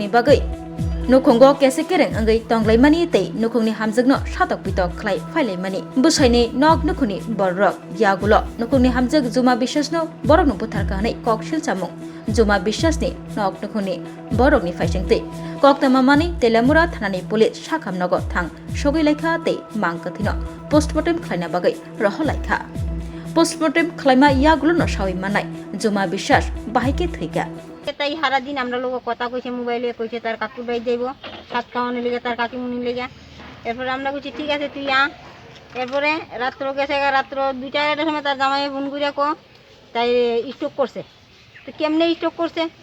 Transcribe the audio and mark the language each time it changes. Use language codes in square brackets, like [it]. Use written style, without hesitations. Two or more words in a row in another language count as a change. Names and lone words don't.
[trp] बागै नुखुंगो केसे केरें अंगै तंग्लाइमानि तै नुखुंनि हामजकनो सातक पितक ख्लाय फाइलाइमानि बुसाइनि नक नुखुनि बररक यागुलो नुखुंनि हामजक जुमा বিশ্বাসनो बरकनो बुथारका हनै कक सिलचामुं जुमा বিশ্বাসनि नक नुखुनि बरकनि फाइसेंतै कक्तमामानि तेलामुरा थानानि पुलिस साखामनगो थां सगैलाइखा तै मांकथिनो पोस्टमर्टेम ख्लायना बागै रहलाइखा पोस्टमर्टेम ख्लायमा यागुलो न सावै मानाय जुमा বিশ্বাস बाहायके थैगा [bn] তাই সারা দিন আমরা লোক কথা কইছে মোবাইলে কইছে তার কাকুর বাড়ি যাইব সাত খাওয়ানোর লেগে তার কাকিমুনির লেগে এরপরে আমরা কইছি ঠিক আছে তুই আ এরপরে রাত্র গেছে রাত্র 2টার সময় তার জামাই ফোন করে কো তাই স্ট্রোক করছে তো কেমনে স্ট্রোক করছে